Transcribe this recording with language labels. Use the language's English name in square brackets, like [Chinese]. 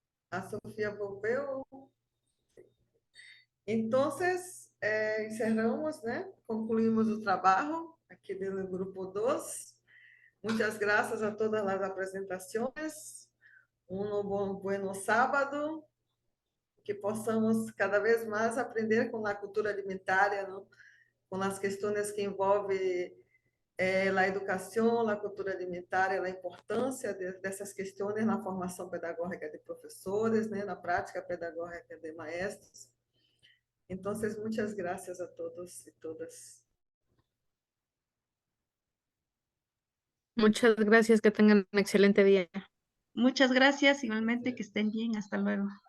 [Portuguese] A Sofía volveu. Entonces, encerramos, né? Concluímos o trabalho. [Spanish] aquí del grupo 2. Muchas gracias a todas las presentaciones. Un buen sábado. [Portuguese] Que possamos cada vez mais aprender com a cultura alimentária, não? Com as questões que envolvem a educação, a cultura alimentar, a importância dessas questões na formação pedagógica de professores, né, na prática pedagógica de maestros. Então, muitas graças a todos e todas. [Spanish] Muchas gracias, que tengan un excelente día. Muchas gracias, igualmente que estén bien, hasta luego.